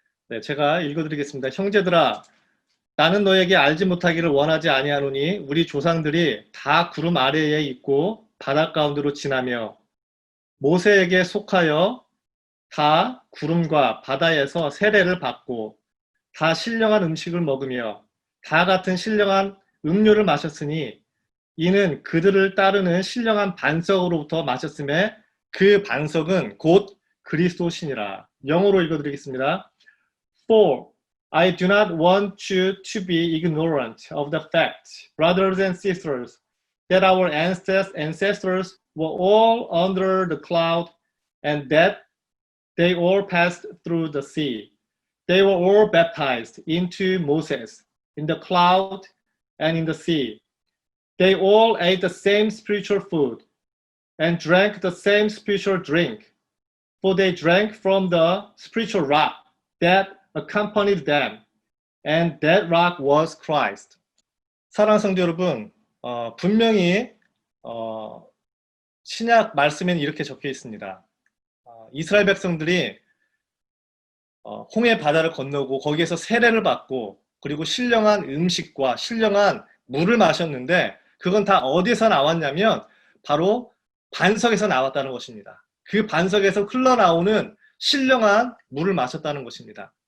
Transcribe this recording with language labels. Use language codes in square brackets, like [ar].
[ko] 네, 제가 읽어드리겠습니다. 형제들아, 나는 너에게 알지 못하기를 원하지 아니하노니 우리 조상들이 다 구름 아래에 있고 바다 가운데로 지나며 모세에게 속하여 다 구름과 바다에서 세례를 받고 다 신령한 음식을 먹으며 다 같은 신령한 음료를 마셨으니 이는 그들을 따르는 신령한 반석으로부터 마셨음에 그 반석은 곧 그리스도시니라. 영어로 읽어드리겠습니다. [en] For I do not want you to be ignorant of the fact, brothers and sisters, that our ancestors were all under the cloud and that they all passed through the sea. They were all baptized into Moses in the cloud and in the sea. They all ate the same spiritual food and drank the same spiritual drink, for they drank from the spiritual rock that accompanied them, and that rock was Christ. [ko] 사랑하는 성도 여러분, 분명히 신약 말씀에는 이렇게 적혀 있습니다. 이스라엘 백성들이 홍해 바다를 건너고 거기에서 세례를 받고 그리고 신령한 음식과 신령한 물을 마셨는데 그건 다 어디서 나왔냐면 바로 반석에서 나왔다는 것입니다. 그 반석에서 흘러나오는 신령한 물을 마셨다는 것입니다.